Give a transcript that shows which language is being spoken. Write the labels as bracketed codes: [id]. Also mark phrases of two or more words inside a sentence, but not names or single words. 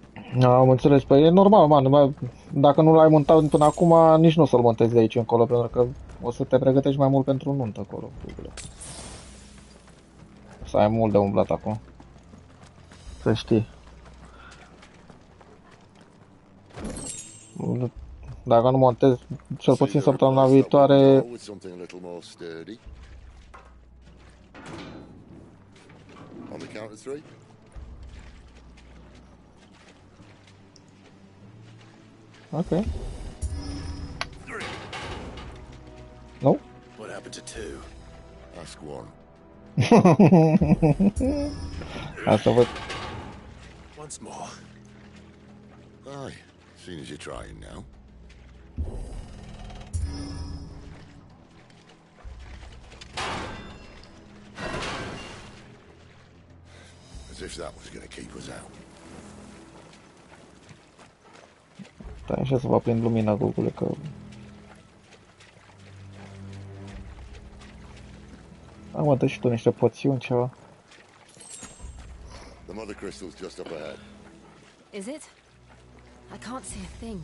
[ro] Am înțeles, păi e normal, man, dacă nu l-ai montat până acum, nici nu o să-l montezi de aici încolo, pentru că o să te pregătești mai mult pentru nuntă acolo. O să ai mult de umblat acum. Să știi. Dacă nu montezi, cel puțin săptămâna viitoare... [en] On the count of 3. Okay. No. What happened to 2? Ask 1. [ro] Asta văd. [en] Once more. Aye, seeing as you're trying now. As if that was going to keep us out. [ro] Stai așa să vă aprind lumina, Google, că... Am dă și tu niște poțiuni, ceva. [en] The mother crystal's just up ahead. Is it? I can't see a thing.